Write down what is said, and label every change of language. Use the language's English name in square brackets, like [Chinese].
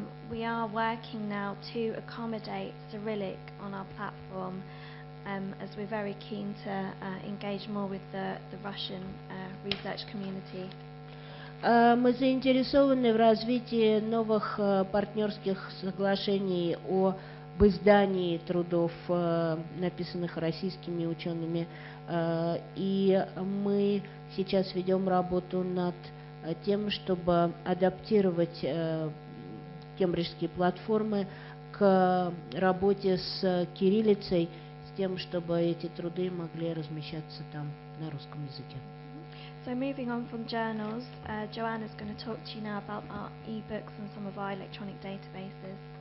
[English] We are working now to accommodate Cyrillic on our platform, as we're very keen to engage more with the Russian research community. [Russian] Мы заинтересованы в развитии новых партнерских соглашений об издании трудов, написанных российскими учеными, и мы сейчас ведем работу над тем, чтобы адаптировать кембриджские платформы к работе с кириллицей, с тем, чтобы эти труды могли размещаться там на русском языке. [English] So moving on from journals, Joanna is going to talk to you now about our e-books and some of our electronic databases.